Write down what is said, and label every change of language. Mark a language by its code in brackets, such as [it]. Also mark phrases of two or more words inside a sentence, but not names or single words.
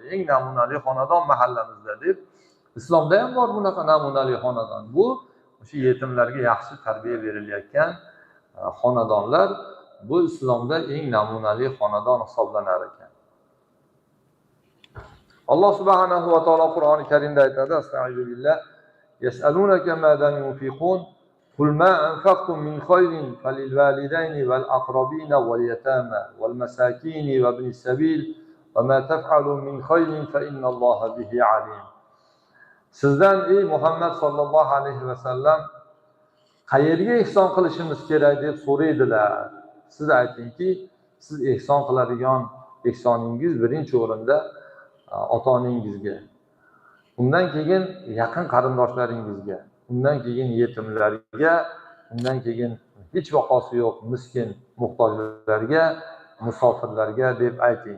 [uz] Eng namunali xonadon mahallamizda deb. Islomda ham bor bunaqa namunali xonadon. Bu o'sha yetimlarga yaxshi tarbiya berilayotgan xonadonlar. Bu islomda eng namunali xonadon hisoblanar ekan. Alloh [ar] سبحانه وتعالى [uz] Qur'oni Karimda aytadi: [ar] "أستغفر بالله. يسألونك ماذا ينفقون قل ما أنفقتم من خير فللوالدين والأقربين واليتامى والمساكين وابن السبيل وما تفعلوا من خير فإن الله به عليم." [uz] Sizdan ey Muhammad [ar] صلى الله عليه وسلم [uz] qayerga ihson qilishimiz kerak deb so'raydilar. Siz aytingki, siz ihson qiladigan ihsoningiz birinchi o'rinda ota-onangizga, undan keyin yaqin qarindoshlaringizga, undan keyin yetimlarga, undan keyin hech vaqosi yo'q miskin muhtojlarga, musofirlarga deb ayting.